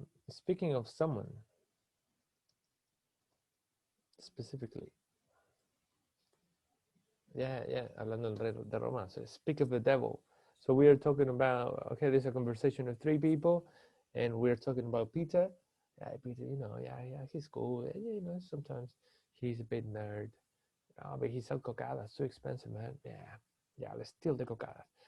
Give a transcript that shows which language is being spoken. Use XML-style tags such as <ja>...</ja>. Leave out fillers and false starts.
<en>Speaking of someone specifically.</en> <es>Yeah, hablando del rey de Roma.</es> <en>So speak of the devil. So we are talking about, okay, there's a conversation of three people, and we're talking about Peter. Yeah, Peter, you know, yeah, he's cool. Yeah, you know, sometimes he's a bit nerd. Oh, but he sells cocadas, too expensive, man. Yeah, let's steal the cocadas.</en>